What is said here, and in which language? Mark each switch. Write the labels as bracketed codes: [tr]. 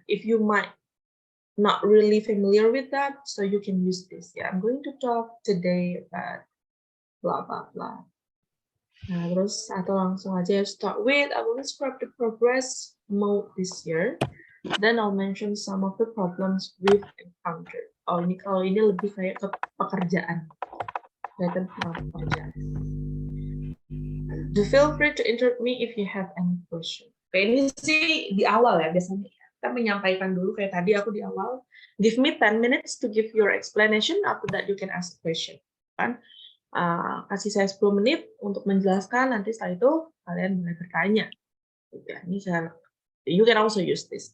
[en] If you might not really familiar with that, so you can use this. Yeah, I'm going to talk today about blah blah blah. [id] Nah, terus atau langsung aja [en] start with I will describe the progress mode this year. Then I'll mention some of the problems we've encountered. [id] Oh, ini kalau ini lebih kayak ke pekerjaan. Kelihatan pekerjaan. [en] Do feel free to interrupt me if you have any question. [id] Oke, ini sih di awal ya biasanya. Kita menyampaikan dulu kayak tadi aku di awal. [en] Give me 10 minutes to give your explanation. After that you can ask a question. [id] Kan? Kasih saya 10 menit untuk menjelaskan. Nanti setelah itu kalian boleh bertanya. [en] Ini you can also use this.